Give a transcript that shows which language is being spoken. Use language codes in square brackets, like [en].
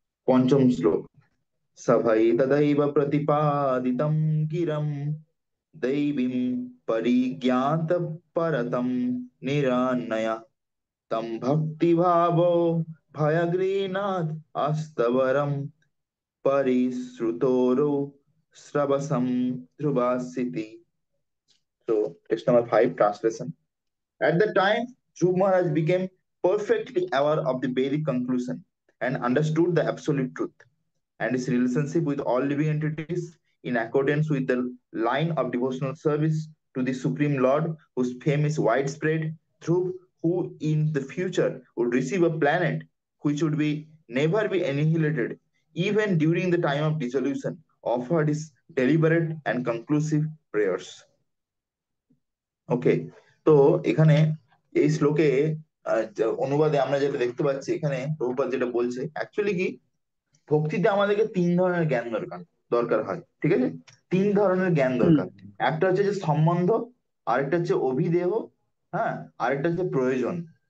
[sa] পঞ্চম শ্লোক, সভাই তদৈব প্রতিপাদিতম গিরম দৈবীম পরিজ্ঞাত পরতম নিরানয় তম ভক্তি ভাবো ভয়গ্রীনাথ আস্তবরম পরিশ্রুতোরো শ্রবসম ধ্রুবাসিতি। [en] So text number 5 translation. At the time, Dhruv Maharaj became perfectly aware of the Vedic conclusion and understood the absolute truth, and his relationship with all living entities in accordance with the line of devotional service to the Supreme Lord, whose fame is widespread. Dhruv, who in the future would receive a planet which would be never be annihilated, even during the time of dissolution, offered his deliberate and conclusive prayers. [bn] ওকে, তো এখানে এই শ্লোকে অনুবাদে আমরা যেটা দেখতে পাচ্ছি, এখানে প্রভুপাদ যেটা বলছে অ্যাকচুয়ালি কি, ভক্তিতে আমাদেরকে তিন ধরনের জ্ঞান দরকার দরকার হয়, ঠিক আছে, তিন ধরনের জ্ঞান হুম, দরকার। একটা হচ্ছে যে সম্বন্ধ, আরেকটা হচ্ছে অভিদেহ, হ্যাঁ, আরেকটা হচ্ছে প্রয়োজন।